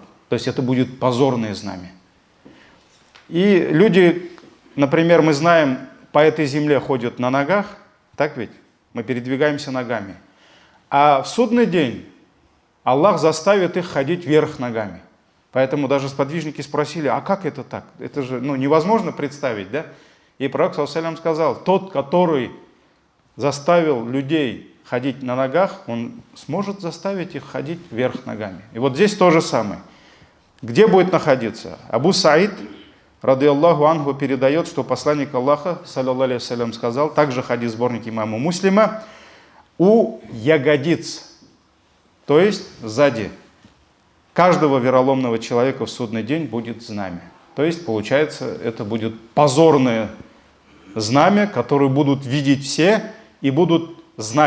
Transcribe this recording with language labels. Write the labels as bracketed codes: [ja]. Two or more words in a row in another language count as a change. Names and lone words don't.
[ru] То есть это будет позорное знамя. И люди, например, мы знаем, по этой земле ходят на ногах, так ведь? Мы передвигаемся ногами. А в судный день Аллах заставит их ходить вверх ногами. Поэтому даже сподвижники спросили: а как это так? Это же невозможно представить, да? И пророк [ar] صلى الله عليه وسلم [ru] сказал: тот, который заставил людей ходить на ногах, он сможет заставить их ходить вверх ногами. И вот здесь то же самое. Где будет находиться? Абу Саид, [ar] رضي الله عنه, [ru] передает, что посланник Аллаха, [ar] صلى الله عليه وسلم, [ru] сказал, также хадис сборник имама Муслима: у ягодиц, то есть сзади каждого вероломного человека в судный день будет знамя. То есть, получается, это будет позорное знамя, которое будут видеть все и будут знать.